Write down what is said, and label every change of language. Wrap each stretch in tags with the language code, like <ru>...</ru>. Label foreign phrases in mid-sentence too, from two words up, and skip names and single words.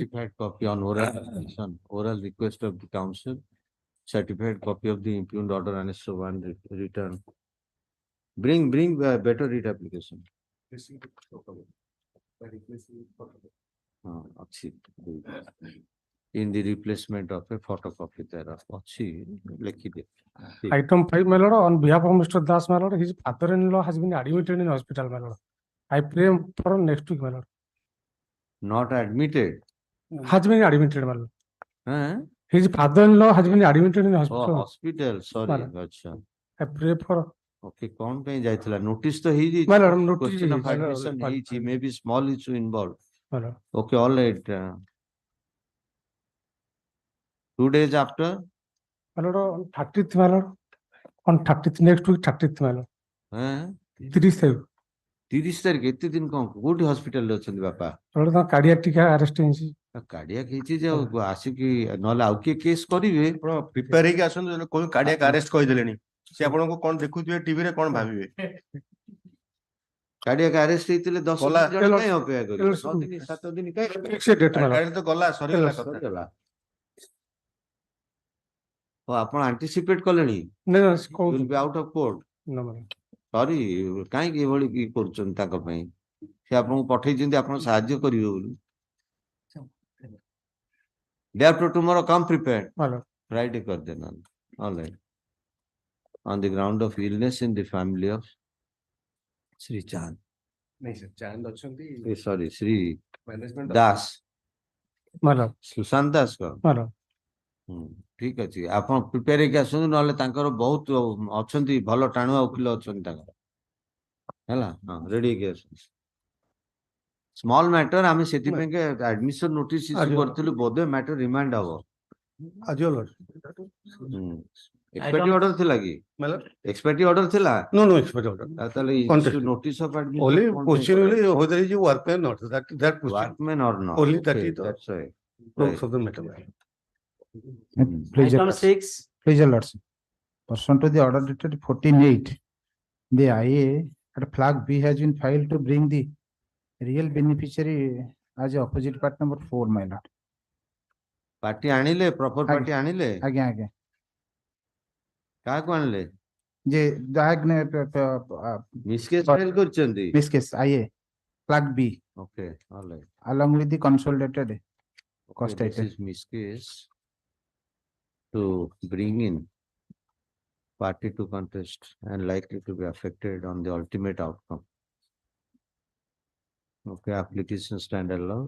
<en>Certified copy on oral request of the council, certified copy of the impugned order and so one return. Bring better writ application.</en> <or>ଅଛି.</or> <en>In the replacement of a photocopy thereof.</en> <or>ଅଛି, ଲେଖିଦେ.</or> <en>item 5, my lord, on behalf of Mr. Das, my lord, his father-in-law has been admitted in hospital, my lord. I pray for next week, my lord. Not admitted. Has been admitted, my lord. Huh? His father-in-law has been admitted in Oh, hospital. hospital, sorry. Madam. Acha. I pray for,</en> <or>Okay, କଣ ପାଇଁ ଯାଇଥିଲା? Notice ତ ହେଇଯାଇଛି.</or> <en>my lord, notice. Question of my lord, admission ହେଇଛି, maybe small issue involved. my lord. Okay, all right. 2 days after, My lord, on 30th, my lord. On 30th, next week, 30th, my lord. huh?</en> <or>30th ତାରିଖ 30 ତାରିଖ ଏତେ ଦିନ କଣ କୋଉଠି ହସ୍ପିଟାଲରେ ଅଛନ୍ତି ବାପା? my lord, ତାଙ୍କ cardiac ଟିକେ arrest ହେଇଛି. କାର୍ଡିଆକ ହେଇଛି ଯେ ଆଉ ଆସିକି ନହେଲେ ଆଉ କିଏ କେସ୍ କରିବେ? ଆପଣ ପ୍ରିପେୟାର ହେଇକି ଆସନ୍ତୁ କୋଉ କାର୍ଡିଆକ ଆରେଷ୍ଟ କହିଦେଲେଣି ସେ ଆପଣଙ୍କୁ କଣ ଦେଖୁଥିବେ ଟିଭିରେ କଣ ଭାବିବେ କାର୍ଡିଆକ ଆରେଷ୍ଟ ହେଇଥିଲେ 10 ଗଲା। ଦିନ ଜଣେ କାଇଁ ଅପେକ୍ଷା କରିବେ? ତେଲ- 6 ଦିନ 7 ଦିନ କାଇଁ?</or> <en>ସେ date, my lord.</en> <or>ଗାଡି ତ ଗଲା ସରିଗଲା କଥା ସରିଗଲା। ଓ ଆପଣ ଆଣ୍ଟିସିପେଟ କଲେଣି?</or> <en>No, no, You will be out of court. no, my lord.</en> <or>ସରି କାହିଁକି ଏଭଳି କି କରୁଛନ୍ତି ତାଙ୍କ ପାଇଁ? ସେ ଆପଣଙ୍କୁ ପଠେଇଛନ୍ତି ଆପଣ ସାହାଯ୍ୟ କରିବେ ବୋଲି।</or> <en>Therefore tomorrow come prepared. My lord.</en> <or>Friday କରିଦେନା।</or> <en>All right. On the ground of illness in the family of Sri Chand.</en> <or>ନାଇଁ sir, ଚାନ୍ଦ ଅଛନ୍ତି</or> <en>Sorry, Sri management Das. My lord.</en> <or>ସୁଶାନ୍ତ ଦାସ କ?</or> <en>My lord.</en> <or>ଠିକ ଅଛି ଆପଣ ପ୍ରିପେୟାର ହେଇକି ଆସନ୍ତୁ ନହେଲେ ତାଙ୍କର ବହୁତ ଅଛନ୍ତି ଭଲ ଟାଣୁଆ ଓକିଲ ଅଛନ୍ତି ତାଙ୍କର ହେଲା ହଁ ରେଡି ହେଇକି ଆସନ୍ତୁ</or> <en>small matter</en> <or>ଆମେ ସେଥିପାଇଁ</or> <en>admission notice issue</en> <or>କରିଥିଲୁ ବୋଧେ</or> <en>matter remand</en> <or>ହବ</or> <en>As your lordship. Expiry order</en> <or>ଥିଲା କି?</or> <en>My lord,</en> <or>Expiry order thila?</or> <en>no expert order.</en> <or>Tale</or> <en>Contest. issue notice of admission. Only</en> <or>କଣ ପାଇଁ</or> <en>question</en> <or>କରାଯାଏ?</or> <en>only whether is a workman or not, that question. Workman or not? Only that Okay, is the- that's why. No, Right. southern matter. Please, your Item lordship. 6, Please, your lordship. Pursuant to the order dated 14/8, the IA at flag B has been filed to bring the real beneficiary as a opposite part number 4, my lord.</en> <or>Party ଆଣିଲେ proper ଆଜ୍ଞା। party ଆଣିଲେ ଆଜ୍ଞା ଆଜ୍ଞା କାହାକୁ ଆଣିଲେ ଯେ ଯାହା ମିସକେସ୍ ଫାଇଲ୍ କରିଛନ୍ତି</or> <en>this case IA flag B okay all right along with the consolidated cost okay, this item. is miscase to bring in party to contest and likely to be affected on the ultimate outcome. Okay, application stand alone.</en>